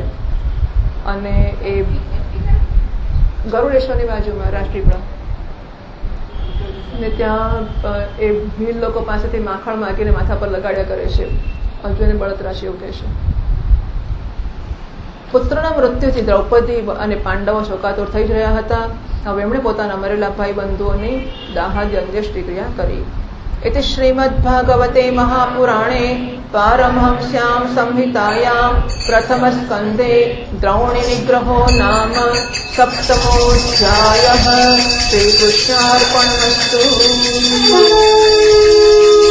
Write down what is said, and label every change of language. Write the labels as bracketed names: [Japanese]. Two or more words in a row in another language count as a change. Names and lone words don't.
[Gujarati] અને એ ગરુડેશ્વરની બાજુમાં રાષ્ટ્રીપડા ને ત્યાં એ ભીલ લોકો પાસેથી માખણ માગીને માથા પર લગાડ્યા કરે છે. અર્જુનને બળતરા છે એવું કહે છે. પુત્રના મૃત્યુથી દ્રૌપદી અને પાંડવો શોકાતુર થઈ જ રહ્યા હતા. હવે એમણે પોતાના મરેલા ભાઈ બંધુઓની દાહાદ્ય અંત્યેષ્ટિ ક્રિયા કરી. [Sanskrit] इति श्रीमद्भागवते महापुराणे पारमहंस्यां संहितायां प्रथमस्कन्धे द्रौणिनिग्रहो नाम सप्तमोऽध्यायः. श्रीकृष्णार्पणमस्तु.